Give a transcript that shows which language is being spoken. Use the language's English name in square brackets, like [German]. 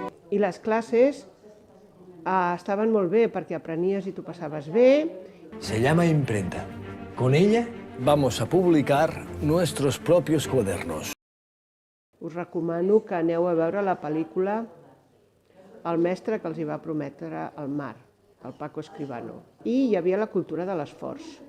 [Catalan] I les classes estaven molt bé perquè aprenies i t'ho passaves bé. [Spanish] Se llama imprenta. Con ella vamos a publicar nuestros propios cuadernos. [Catalan] Us recomano que aneu a veure la pel·lícula El mestre que els hi va prometre el mar, el Paco Escribano. I hi havia la cultura de l'esforç.